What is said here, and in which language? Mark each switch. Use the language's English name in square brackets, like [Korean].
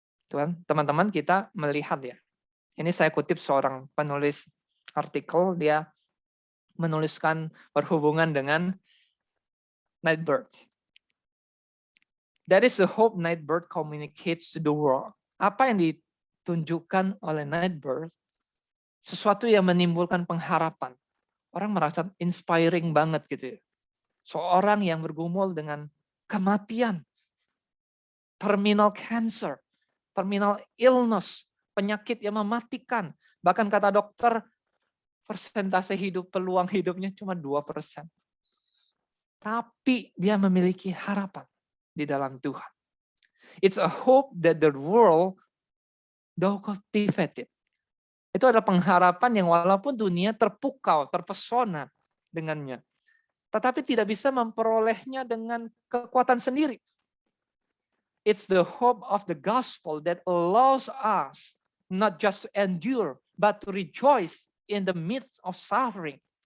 [Indonesian] Tuhan, teman-teman kita melihat ya, ini saya kutip seorang penulis artikel, dia menuliskan berhubungan dengan Nightbird. [English] That is the hope Nightbird communicates to the world. [Indonesian] Apa yang ditunjukkan oleh Nightbird, sesuatu yang menimbulkan pengharapan. Orang merasa inspiring banget gitu ya. Seorang yang bergumul dengan kematian, [English] terminal cancer, terminal illness, [Indonesian] penyakit yang mematikan. Bahkan kata dokter, persentase hidup, peluang hidupnya cuma 2%. Tapi dia memiliki harapan di dalam Tuhan. [English] It's a hope that the world don't cultivate it. [Indonesian] Itu adalah pengharapan yang walaupun dunia terpukau, terpesona dengannya. Tetapi tidak bisa memperolehnya dengan kekuatan sendiri. [English] It's the hope of the gospel that allows us not just to endure, but to rejoice in the midst of suffering.